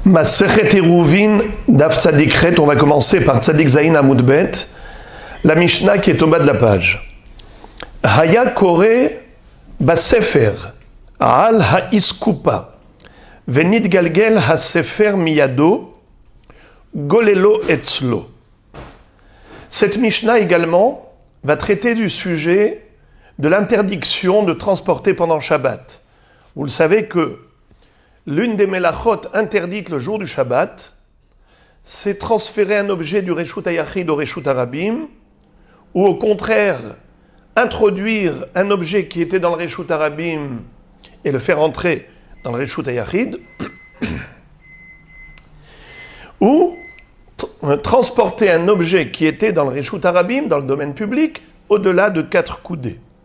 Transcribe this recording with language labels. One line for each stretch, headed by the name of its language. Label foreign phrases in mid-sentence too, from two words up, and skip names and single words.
Hebrew: מסכת עירובין דף צדיק רת,
French: on va commencer par
Hebrew: צדיק זין עמוד בית,
French: la Mishnah qui est au bas de la page.
Hebrew: היה קורא בספר על האסקופה ונתגלגל הספר מידו גוללו אצלו.
French: Cette Mishnah également va traiter du sujet de l'interdiction de transporter pendant Shabbat. Vous le savez que l'une des melachot interdites le jour du Shabbat, c'est transférer un objet du
Hebrew: רשות היחיד
French: au
Hebrew: רשות הרבים,
French: ou au contraire, introduire un objet qui était dans le
Hebrew: רשות הרבים
French: et le faire entrer dans le
Hebrew: רשות היחיד,
French: ou transporter un objet qui était dans le
Hebrew: רשות הרבים,
French: dans le domaine public, au-delà de 4 coudées.